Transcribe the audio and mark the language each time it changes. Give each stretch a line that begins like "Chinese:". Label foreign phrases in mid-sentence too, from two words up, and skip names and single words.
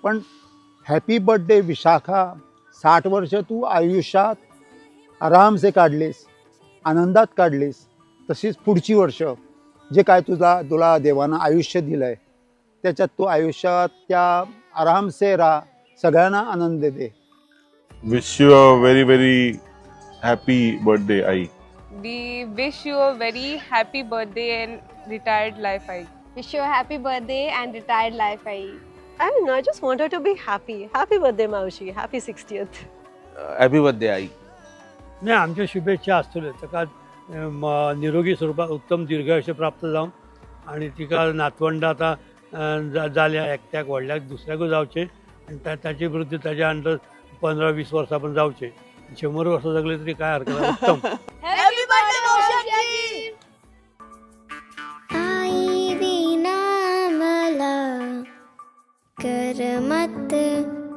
Marathi: पण
English: happy birthday
Marathi: विशाखा. 60 वर्ष तू आयुष्यात आरामसे काढलीस, आनंदात काढलीस. तशीच पुढची वर्ष जे काय तुला देवानं आयुष्य दिलं आहे त्याच्यात तू आयुष्यात त्या आरामसे राहा, सगळ्यांना आनंद दे.
English: wish you a very very happy birthday आई. We wish you a very happy birthday and retired life, Ai. Wish you a happy birthday and retired life, Ai. I don't know, I just want her to be happy. Happy birthday, Maushi. Happy 60th. happy birthday आई.
Konkani: नाही, आमच्या शुभेच्छा असतल्यो ताका निरोगी स्वरूपात उत्तम दीर्घायुष्य प्राप्त जावं आणि तिका नातवंडां आतां जाल्या, एकट्याक व्हडल्याक दुसऱ्याकूय जावचें आनी ताचे विरुद्ध ताच्या अंडर 15-20 वर्सां पण जावचें. 100 वर्सां जगले तरी काय हरकत नाही. उत्तम.
Marathi: आई विना मला करमत